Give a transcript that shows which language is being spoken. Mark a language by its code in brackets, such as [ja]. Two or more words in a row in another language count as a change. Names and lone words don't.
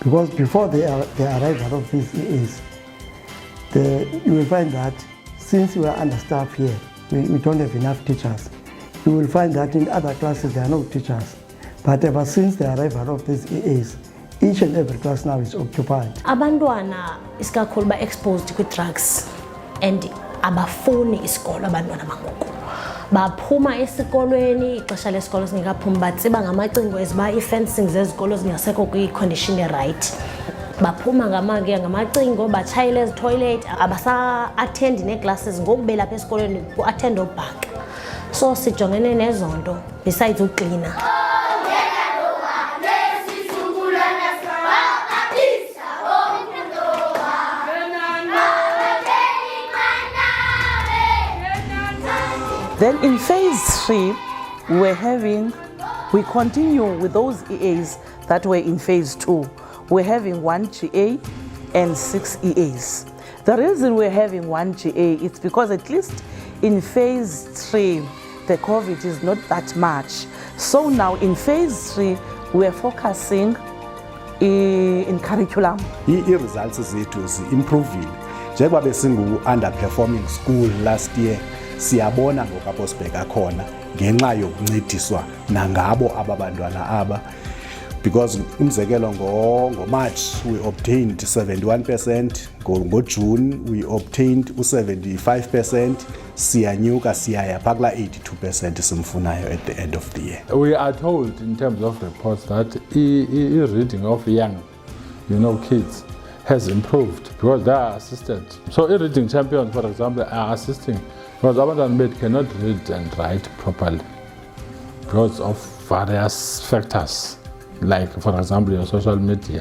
[en] Because before the arrival of these EAs, you will find that since we are understaffed here, we don't have enough teachers. You will find that in other classes there are no teachers. But ever since the arrival of these EAs, each and every class now is occupied. [xh] Abantwana isikakhulu ba [en] exposed to drugs and [xh] abafuni isikolo abantwana bangoku. Baphuma esikolweni ixesha lesikolo singekaphumi batsiba ngamacingo eziba i-fencing zezikolo zingasekho kwi-condition right. Baphuma ngamacingo batshayela ezitoilet abasa-attend nee-classes ngoku belapha esikolweni ku-attend obhaka. So sijongene nezonto besides uklina. [en] Then in phase 3, we continue with those EAs that were in phase 2. We're having 1 GA and 6 EAs. The reason we're having 1 GA is because at least in phase 3, the COVID is not that much. So now in phase 3, we're focusing in curriculum. [xh] I-results zethu zi-improving. Njengoba besingu-underperforming [en] school last year, [xh] siyabona ngoku sibheka khona ngenxa yokuncediswa nangabo ababantwana aba, because umzekelo ngo-March [en] we obtained [xh] 71%, ngo-June [en] we obtained [xh] 75%, siyanyuka siyaya phaa kula 82% simfunayo [en] at the end of the year. We are told in terms of reports that reading of young, kids has improved because they are assisted. So reading champions, for example, are assisting because abantwana cannot read and write properly because of various factors, like for example your social media.